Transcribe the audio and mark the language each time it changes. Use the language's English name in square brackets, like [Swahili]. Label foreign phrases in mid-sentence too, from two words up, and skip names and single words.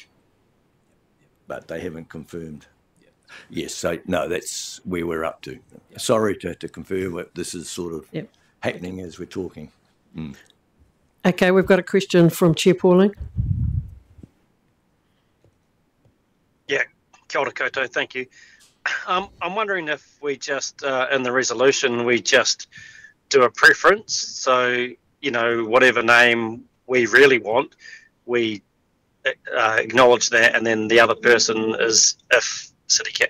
[English] But they haven't confirmed. Yes, so no, that's where we're up to. Sorry to confirm, but this is sort of happening as we're talking. Okay, we've got a question from Chair Pauling. Yeah, [Māori] kia ora koutou, [English] thank you. I'm wondering if we just, in the resolution, we just do a preference. So, you know, whatever name we really want, we acknowledge that, and then the other person is if City Council.